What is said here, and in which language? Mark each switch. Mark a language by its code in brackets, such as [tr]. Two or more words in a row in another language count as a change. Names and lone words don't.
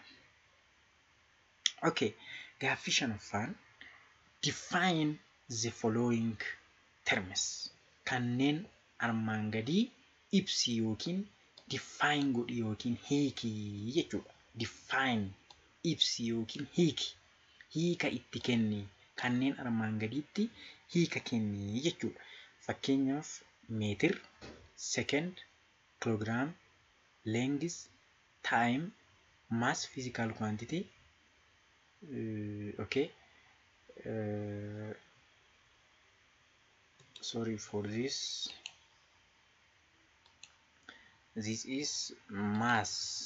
[en] Okay, [om] gaaffii shanaffaan [en] define the following terms. [om] Kanneen armaan gadii ibsi yookiin define godhi yookiin hiiki jechuudha. Define ibsi yookiin hiiki. Hiika itti kenni. Kanneen armaan gadiitti hiika kenni jechuudha. Fakkeenyaaf meetir, [en] second, kilogram, length, time, mass, physical quantity. Okay. Sorry for this. This is mass.